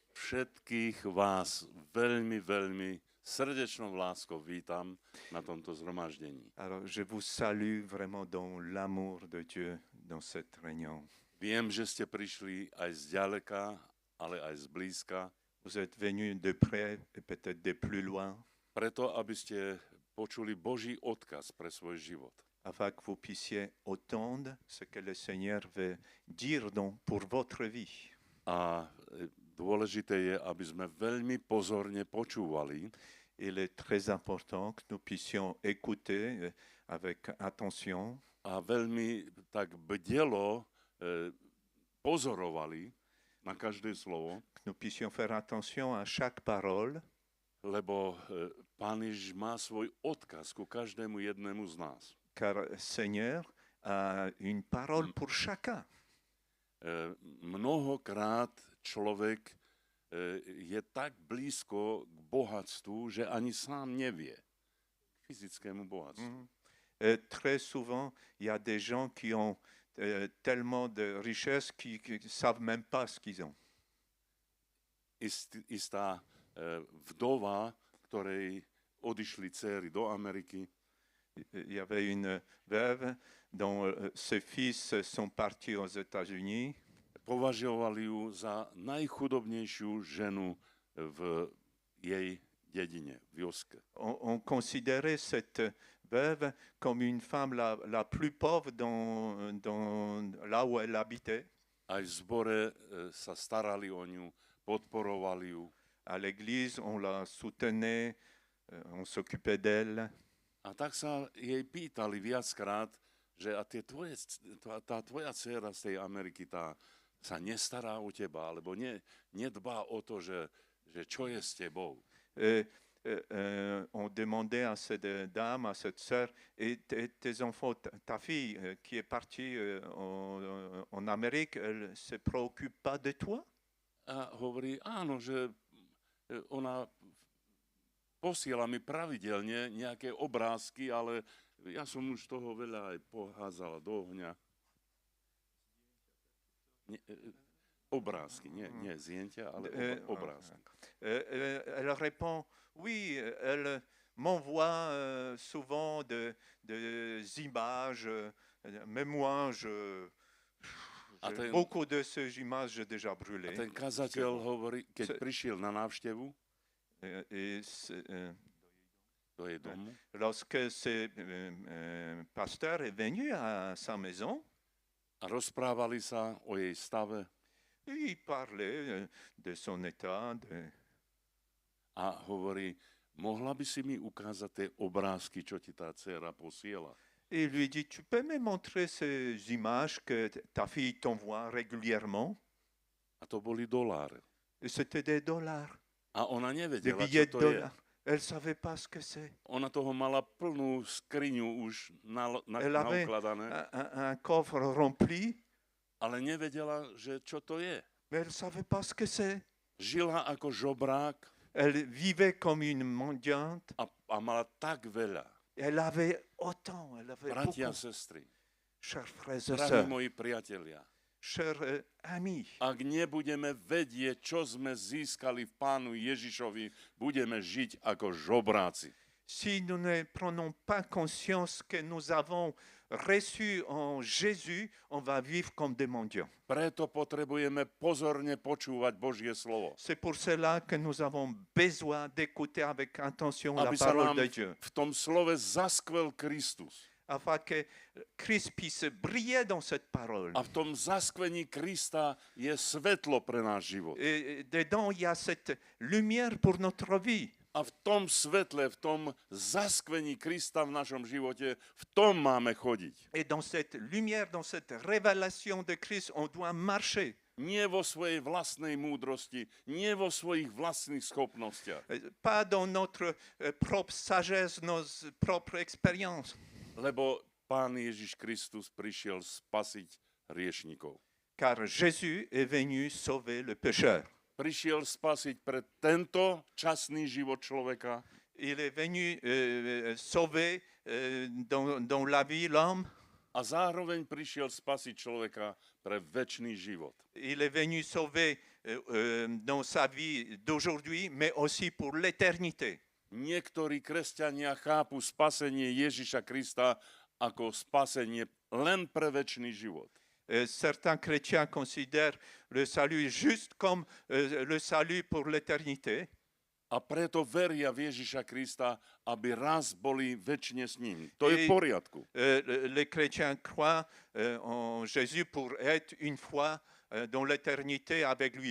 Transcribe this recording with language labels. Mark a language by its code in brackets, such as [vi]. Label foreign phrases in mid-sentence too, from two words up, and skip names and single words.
[sk] všetkých vás veľmi srdečnou láskou vítam na tomto zhromaždení. [fr] Alors, je vous salue vraiment dans l'amour de Dieu dans cette réunion. [sk] Viem, že ste prišli aj z ďaleka, ale aj z blízka, [fr] Vous êtes venus de près et peut-être de plus loin, [sk] preto, aby ste počuli Boží odkaz pre svoj život. [fr] afin que vous puissiez entendre ce que le Seigneur veut dire pour votre vie. [sk] A dôležité je, aby sme veľmi pozorne počúvali, [fr] Il est très important que nous puissions écouter avec attention [sk] a veľmi tak bdelo pozorovali na každé slovo, [fr] que nous puissions faire attention à chaque parole, [sk] lebo Pán Ježiš má svoj odkaz ku každému jednému z nás. [fr] car le Seigneur a une parole pour chacun. [sk] Mnohokrát človek je tak blízko k bohatstvu, že ani sám nevie. K fyzickému bohatstvu. [fr] Très souvent, il y a des gens qui ont tellement de richesses qu'ils ne savent même pas ce qu'ils ont. [sk] Istá vdova, ktorej odišli dcéry do Ameriky, [fr] Il y avait une veuve dont ses fils sont partis aux États-Unis. [sk] považovali ju za najchudobnejšiu ženu v jej dedine, v Joske. [fr] On considérait cette veuve comme une femme la plus pauvre là où elle habitait. [sk] Aj v zbore sa starali o ňu, podporovali ju. [fr] À l'église, on la soutenait, on s'occupait d'elle. [sk] A tak sa jej pýtali viackrát, že a tá tvoja dcéra z tej Ameriky, tá sa nestará o teba, alebo nedbá o to, že čo je s tebou. [fr] On demandait à cette dame, à cette sœur, et tes enfants, ta fille qui est partie en Amérique, elle ne se préoccupe pas de toi? [sk] A hovorí, áno, že ona posiela mi pravidelne nejaké obrázky, ale ja som už toho veľa aj poházala do ohňa. Obrázky, nie zjentia, ale obrázky. [fr] Elle répond, oui, elle m'envoie souvent des images, mais moi, beaucoup de ces images, j'ai déjà brûlé. [sk] A ten kazateľ hovorí, keď prišiel na návštevu do jej domu, [fr] lorsque ce pasteur est venu à sa maison, [sk] a rozprávali sa o jej stave, [fr] il parlait de son état. [sk] A hovorí, mohla by si mi ukázať tie obrázky, čo ti tá dcéra posiela? [fr] Et il lui dit, tu peux me montrer ces images que ta fille t'envoie régulièrement? [sk] A to boli doláre. [fr] Et c'était des dollars, [sk] A ona [fr] des [sk] nevedela, [fr] billets [sk] čo [fr] de [sk] to je. [fr] dollars. Elle ne savait pas ce que c'est. [sk] Ona toho mala plnú skriňu už [fr] Elle avait [sk] naukladané, [fr] un coffre rempli, [sk] ale nevedela, že čo to je. [fr] mais elle ne savait pas ce que c'est. [sk] Žila ako žobrák [fr] Elle vivait comme une mendiante. [sk] a mala tak veľa. [fr] Elle avait autant, elle avait [sk] Bratia a [fr] beaucoup. [sk] sestry, [fr] Chers frères et [sk] drahí [fr] sœurs, [sk] moji priatelia, [fr] chers amis, [sk] ak nebudeme vedieť, čo sme získali v Pánu Ježišovi, budeme žiť ako žobráci. [fr] si nous ne prenons pas conscience que nous avons reçu en Jésus, on va vivre comme des mendiants. [sk] Preto potrebujeme pozorne počúvať Božie slovo. [fr] C'est pour cela que nous avons besoin d'écouter avec attention la [sk] Aby sa [fr] parole [sk] nám [fr] de Dieu, [sk] v tom slove zaskvel Kristus. [fr] afin que Christ puisse briller dans cette parole. [sk] A v tom zaskvení Krista je svetlo pre náš život. [fr] Et dedans, il y a cette lumière pour notre vie. [sk] A v tom svetle, v tom zaskvení Krista v našom živote, v tom máme chodiť. [fr] Et dans cette lumière, dans cette révélation de Christ, on doit marcher. [sk] Nie vo svojej vlastnej múdrosti, nie vo svojich vlastných schopnostiach. [fr] Pas dans notre propre sagesse, nos propres expériences. [sk] Lebo Pán Ježiš Kristus prišiel spasiť hriešnikov. [fr] Car Jésus est venu sauver le pécheur. [sk] Prišiel spasiť pre tento časný život človeka. [fr] Il est venu sauver dans la vie l'homme. [sk] a zároveň prišiel spasiť človeka pre večný život. [fr] Il est venu sauver dans sa vie d'aujourd'hui, mais aussi pour l'éternité. [sk] Niektorí kresťania chápu spasenie Ježiša Krista ako spasenie len pre večný život. [fr] Certains chrétiens considèrent le salut juste comme le salut pour l'éternité. [sk] A preto veria v Ježiša Krista, aby raz boli večne s ním. To je v poriadku. [fr] Les chrétiens croient en Jésus pour être une fois dans l'éternité avec lui.